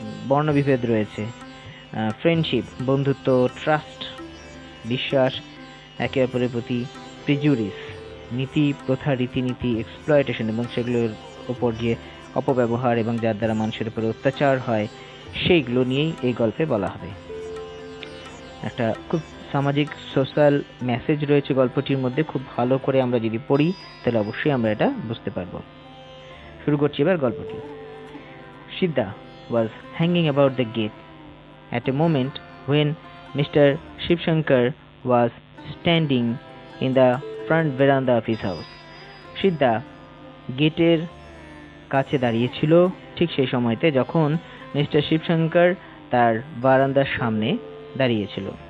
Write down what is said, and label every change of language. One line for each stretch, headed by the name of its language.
Bangla: বর্ণবিভেদ রয়েছে, ফ্রেন্ডশিপ বন্ধুত্ব, ট্রাস্ট বিশ্বাস একে অপরের প্রতি, প্রিজুডিস নীতি প্রথা রীতিনীতি, এক্সপ্লয়টেশন এবং সেগুলোর ওপর যে অপব্যবহার এবং যার দ্বারা মানুষের উপর অত্যাচার হয়, সেইগুলো নিয়েই এই গল্পে বলা হবে। একটা খুব সামাজিক সোশ্যাল মেসেজ রয়েছে গল্পটির মধ্যে, খুব ভালো করে আমরা যদি পড়ি তাহলে অবশ্যই আমরা এটা বুঝতে পারবো। শুরু করছি এবার গল্পটি।
English: Siddha was hanging about the gate at a moment when Mr. Shivshankar was standing in the front veranda of his house.
Bangla: সিদ্ধা গেটের কাছে দাঁড়িয়েছিল ঠিক সেই সময়তে যখন মিস্টার শিবশঙ্কর তার বারান্দার সামনে দাঁড়িয়েছিল।